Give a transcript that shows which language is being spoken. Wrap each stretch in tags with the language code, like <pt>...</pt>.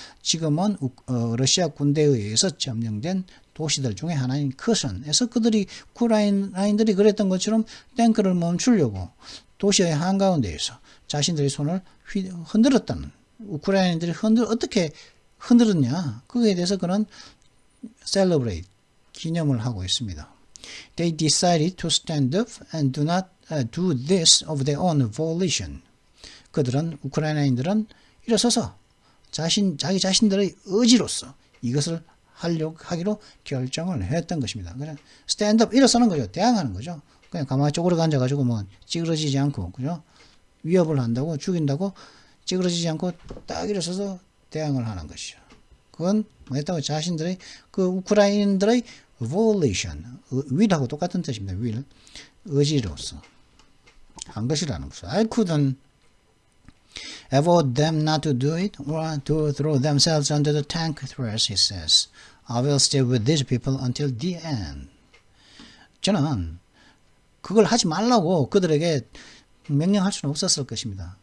<ko>지금은 러시아 군대에 의해서 점령된 도시들 중에 하나인 커선에서 그들이 우크라이나인들이 그랬던 것처럼 탱크를 멈추려고 도시의 한가운데에서 자신들의 손을 흔들었다는 우크라이나인들이 어떻게 흔들었냐 그거에 대해서 그는 celebrate 기념을 하고 있습니다.</ko> <en>They decided to stand up and do not do this of their own volition.</en> <ko>우크라이나인들은 일어서서 자기 자신들의 의지로서 이것을 하기로 결정을 했던 것입니다. 그냥 stand up 일어서는 거죠. 대항하는 거죠. 그냥 가만히 쪼그려 앉아가지고 뭐 찌그러지지 않고 그죠? 위협을 한다고 죽인다고 찌그러지지 않고 딱 일어서서 대항을 하는 것이죠. 그건 뭐였다고 자신들의 우크라이나인들의 volition will하고 똑같은 뜻입니다. will 의지로서 한 것이라는 것이죠.</ko> <en>I couldn't avoid them not to do it or to throw themselves under the tank threats, he says. I will stay with these people until the end.</en> <ko>저는 그걸 하지 말라고 그들에게 명령할 수는 없었을 것입니다.</ko>